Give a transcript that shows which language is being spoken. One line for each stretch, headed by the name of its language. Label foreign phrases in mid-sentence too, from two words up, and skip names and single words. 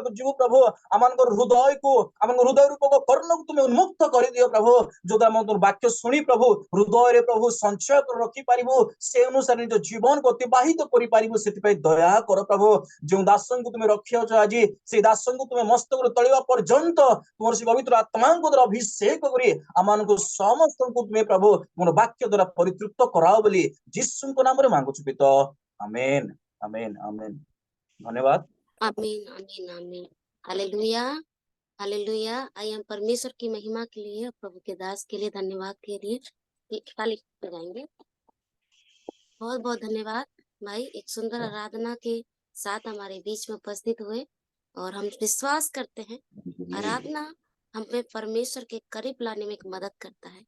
Odia: ଯିବୁ ପ୍ରଭୁ ଆମଙ୍କର ହୃଦୟକୁ ଆମ ହୃଦୟ ରୂପକ କର୍ଣ୍ଣକୁ ତୁମେ ଉନ୍ମୁକ୍ତ କରିଦିଅ ପ୍ରଭୁ ଯୋଉଟା ଆମ ତୋର ବାକ୍ୟ ଶୁଣି ପ୍ରଭୁ ହୃଦୟରେ ପ୍ରଭୁ ସଞ୍ଚୟ କରି ରଖିପାରିବୁ ସେ ଅନୁସାରେ ନିଜ ଜୀବନକୁ ଅତିବାହିତ କରିପାରିବୁ ସେଥିପାଇଁ ଦୟା କର ପ୍ରଭୁ ଯେଉଁ ଦାସଙ୍କୁ ତୁମେ ରଖିଅଛ ଆଜି ସେଇ ଦାସଙ୍କୁ ତୁମେ ମସ୍ତକରୁ ତଳିବା ପର୍ଯ୍ୟନ୍ତ ତୁମର ସେ ପବିତ୍ର ଆତ୍ମାଙ୍କ ଦ୍ୱାରା ଅଭିଷେକ କରି ଆମମାନଙ୍କୁ ସମସ୍ତଙ୍କୁ ତୁମେ ପ୍ରଭୁ ତୁମର ବାକ୍ୟ ଦ୍ୱାରା ପରିତୃପ୍ତ କରାଅ ବୋଲି ଯୀଶୁଙ୍କ ନାମରେ ମାଗୁଛୁ ପିତ ଆମେନ
Hindi: आमीन आमीन धन्यवाद आमीन आमीन आमीन हालेलुया हालेलुया। आइए हम परमेश्वर की महिमा के लिए प्रभु के दास के लिए धन्यवाद के लिए ताली बजाएंगे। बहुत बहुत धन्यवाद भाई, एक सुंदर आराधना के साथ हमारे बीच में उपस्थित हुए और हम विश्वास करते हैं आराधना हमें परमेश्वर के करीब लाने में एक मदद करता है।